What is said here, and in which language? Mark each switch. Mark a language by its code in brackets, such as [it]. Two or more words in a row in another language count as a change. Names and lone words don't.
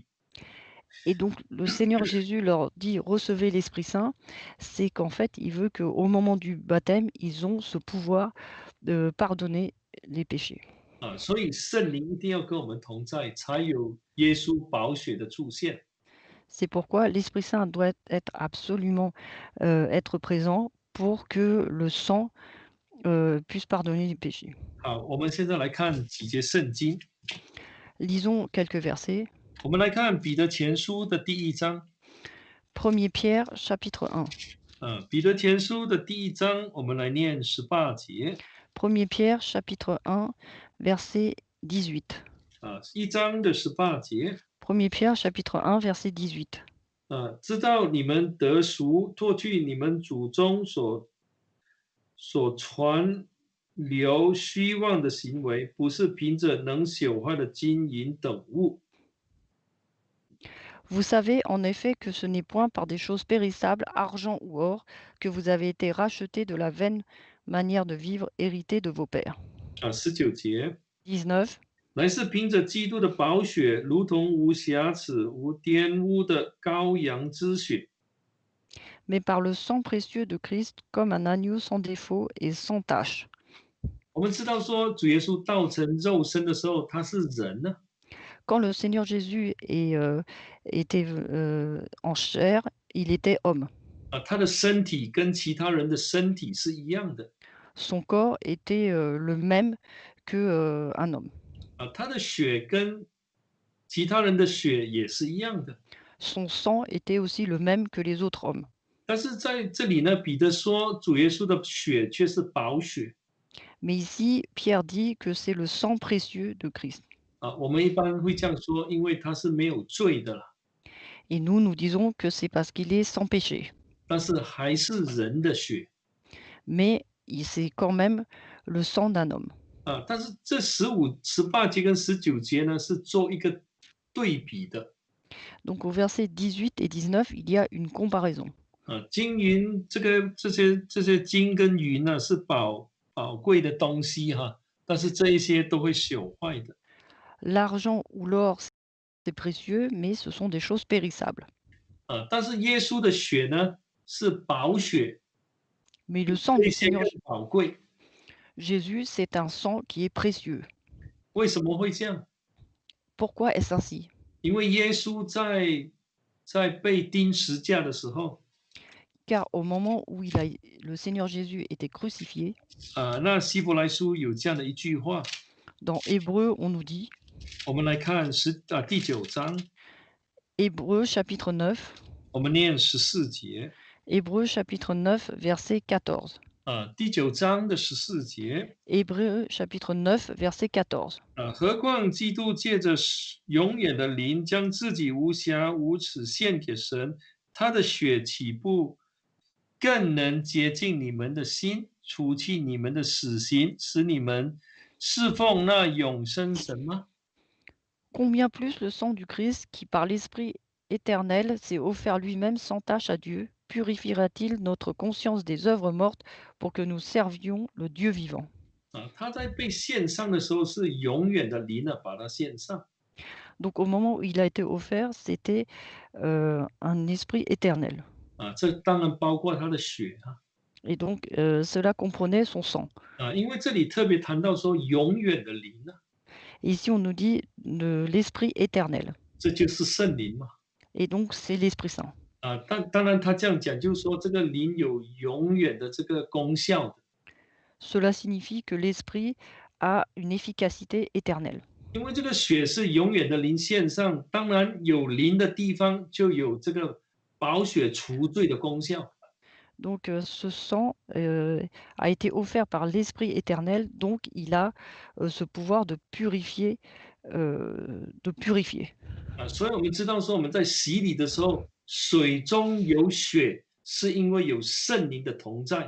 [fr] Et donc, le Seigneur Jésus leur dit recevez l'Esprit Saint, c'est qu'en fait, il veut qu'au moment du baptême, ils ont ce pouvoir de pardonner les péchés. [zh] 所以圣灵一定要跟我们同在，才有耶稣宝血的出现。 [fr] C'est pourquoi l'Esprit Saint doit être absolument être présent pour que le sang puisse pardonner les péchés. [zh] 好，我们现在来看几节圣经。 [fr] Lisons quelques versets. [zh] 我们来看彼得前书的第1章。 [fr] 1 Pierre chapitre 1. [zh] 彼得前书的第一章，我们来念18节。 [fr] 1 Pierre chapitre 1, verset 18. [zh] 1章的18节。 [fr] 1 Pierre chapitre 1, verset 18. [zh] 知道你们得赎，脱去你们祖宗所传流虚妄的行为，不是凭着能朽坏的金银等物。 [fr] Vous savez en effet que ce n'est point par des choses périssables, argent ou or, que vous avez été rachetés de la vaine manière de vivre héritée de vos pères. [zh] 19节， [fr] 19. [zh] 乃是凭着基督的宝血，如同无瑕疵、无玷污的羔羊之血。 [fr] Mais par le sang précieux de Christ, comme un agneau sans défaut et sans tache. [zh] 我们知道说，主耶稣道成肉身的时候，他是人呢。 [fr] Quand le Seigneur Jésus était en chair, il était homme. [zh] 他的身体跟其他人的身体是一样的。 [fr] Son corps était le même que un homme. [zh] 他的血跟其他人的血也是一样的。 [fr] Son sang était aussi le même que les autres hommes. [zh] 但是在这里呢，彼得说主耶稣的血却是宝血。 [fr] Mais ici, Pierre dit que c'est le sang précieux de Christ. [zh] 我们一般会这样说，因为他是没有罪的啦。 [fr] Et nous, nous disons que c'est parce qu'il est sans péché. [zh] 但是还是人的血。 [fr] Mais c'est quand même le sang d'un homme. [zh] 但是这18节跟19节呢，是做一个对比的。 [fr] Donc au verset 18 et 19, il y a une comparaison. [zh] 金银这些金跟银呢，是宝贵的东西哈，但是这一些都会朽坏的。 [fr] L'argent ou l'or, c'est précieux, mais ce sont des choses périssables. [zh] 但是耶稣的血呢，是宝血， [fr] Mais le sang [zh] 这 [fr] du [zh] 些 [fr] Seigneur [zh] 更宝贵。 [fr] Jésus, c'est un sang qui est précieux. [zh] 为什么会这样？ [fr] Pourquoi est-ce ainsi? [zh] 因为耶稣在被钉十架的时候， [fr] Car au moment où le Seigneur Jésus était crucifié, [zh] 那希伯来书有这样的一句话， [fr] dans Hébreu, on nous dit, [zh] 我们来看第9章， [fr] Hébreu chapitre 9, [zh] 我们念14节。 [fr] Hébreu chapitre 9, verset 14. [zh] 第9章的14节。 [fr] Hébreu chapitre 9, verset 14. [zh] 何况基督借着永远的灵，将自己无瑕无耻献给神，他的血岂不更能洁净你们的心，除去你们的死刑，使你们侍奉那永生神吗？ [fr] Combien plus le sang du Christ, qui par l'Esprit éternel s'est offert lui-même sans tache à Dieu, purifiera-t-il notre conscience des œuvres mortes pour que nous servions le Dieu vivant? [zh] 他在被献上的时候是永远的灵把他献上。 [fr] Donc au moment où il a été offert, c'était un esprit éternel. [zh] 这当然包括他的血啊。 [fr] Et donc cela comprenait son sang. [zh] 因为这里特别谈到说永远的灵啊， [fr] Et ici on nous dit l'esprit éternel. [zh] 这就是圣灵嘛。 [fr] Et donc c'est l'Esprit Saint. [zh] 当然他这样讲，就是说这个灵有永远的这个功效的。 [fr] Cela signifie que l'esprit a une efficacité éternelle. [zh] 因为这个血是永远的灵献上，当然有灵的地方就有这个宝血除罪的功效。 [fr] Donc ce sang a été offert par l'Esprit éternel, donc il a ce pouvoir de purifier. [zh] 所以我们知道说我们在洗礼的时候，水中有血，是因为有圣灵的同在。